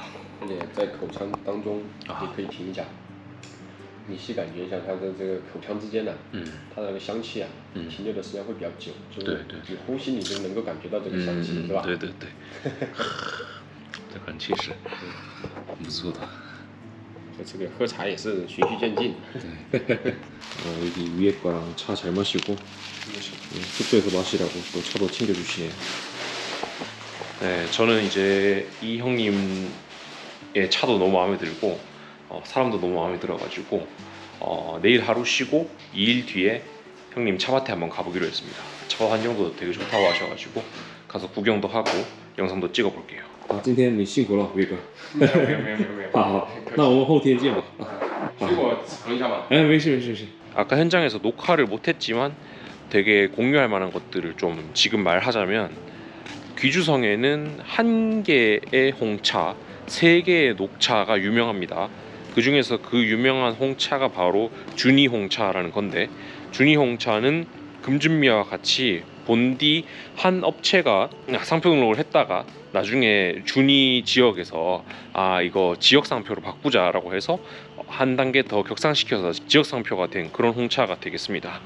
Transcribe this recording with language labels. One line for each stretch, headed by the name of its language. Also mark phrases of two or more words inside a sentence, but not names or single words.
Chinese: 而且在口腔当中，你可以品一下，你细感觉一下它的这个口腔之间的，它的那个香气啊，停留的时间会比较久，就是你呼吸你就能够感觉到这个香气，是吧？对，这很气势，不错的。这个喝茶也是循序渐进。
Korean: 여기 위에 거랑 차 잘 마시고 숙소에서 마시라고 또 차도 챙겨주시네요. 네, 저는 이제 이 형님의 차도 너무 마음에 들고 사람도 너무 마음에 들어가지고 내일 하루 쉬고 2일 뒤에 형님 차밭에 한번 가보기로 했습니다. 차 환경도 되게 좋다고 하셔가지고 가서 구경도 하고 영상도 찍어볼게요.
Chinese: 今天你辛苦了，伟哥。没有。好，那我们后天见吧。去我尝一下吧。没事。
Korean: 아까 현장에서 녹화를 못했지만 되게 공유할 만한 것들을 좀 지금 말하자면 귀주성에는 1개의 홍차, 3개의 녹차가 유명합니다. 그 중에서 그 유명한 홍차가 바로 준이 홍차라는 건데, 준이 홍차는 금준미와 같이 본디 한 업체가 상표 등록을 했다가 나중에 준이 지역에서 이거 지역 상표로 바꾸자라고 해서 한 단계 더 격상시켜서 지역 상표가 된 그런 홍차가 되겠습니다.